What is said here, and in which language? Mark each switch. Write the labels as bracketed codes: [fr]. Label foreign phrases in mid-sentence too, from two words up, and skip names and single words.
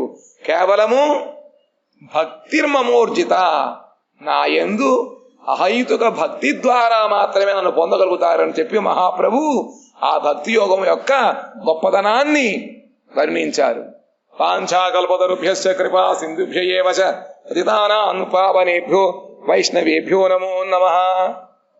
[te] కేవలము భక్తిర్మమోర్జిత, నా యందు అహైతుక భక్తి ద్వారా మాత్రమే నన్ను పొందగలుగుతారని చెప్పి మహాప్రభు ఆ భక్తి యోగం యొక్క గొప్పదనాన్ని వర్ణించారు. [sa] पाञ्छाकल्पतरुभ्यश्च कृपा सिन्धुभ्य एव च पतितानां पावनेभ्यो वैष्णवेभ्यो नमो नमः.